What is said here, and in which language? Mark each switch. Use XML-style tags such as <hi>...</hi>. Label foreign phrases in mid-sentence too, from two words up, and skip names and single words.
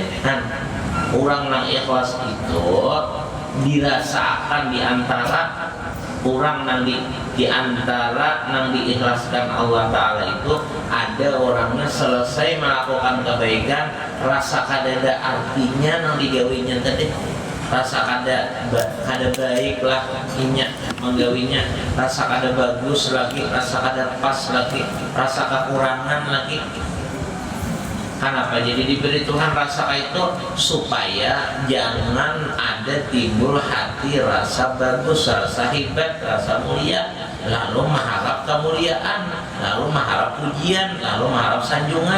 <bjn>Nah orang nang ikhlas itu dirasakan di antara orang nang di antara nang diikhlaskan Allah Ta'ala itu ada orangnya selesai melakukan kebaikan rasa kadada artinya nang digawinya tadi, rasa kada baik lah inya menggawinya, rasa kada bagus lagi, rasa kada pas lagi, rasa kekurangan lagi. Kenapa? Jadi diberi Tuhan rasa itu supaya jangan ada timbul hati rasa bagus, rasa hebat, rasa mulia, lalu mengharap kemuliaan, lalu mengharap pujian, lalu mengharap sanjungan.</bjn>